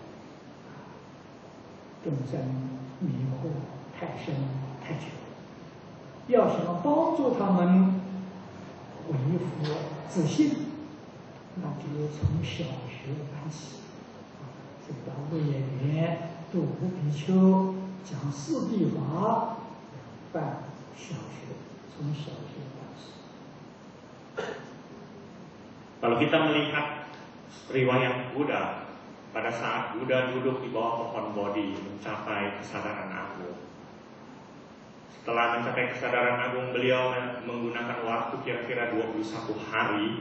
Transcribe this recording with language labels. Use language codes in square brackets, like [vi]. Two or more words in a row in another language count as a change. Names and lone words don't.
[zh] 众生迷惑太深太久，要想帮助他们恢复自信，那就从小学办起。这个到鹿野园度无比丘讲四谛法，办小学，从小学办起。 [id] Kalau kita melihat riwayat Buddha, pada saat Buddha duduk di bawah pohon Bodhi mencapai kesadaran agung. Setelah mencapai kesadaran agung, beliau menggunakan waktu kira-kira 21 hari.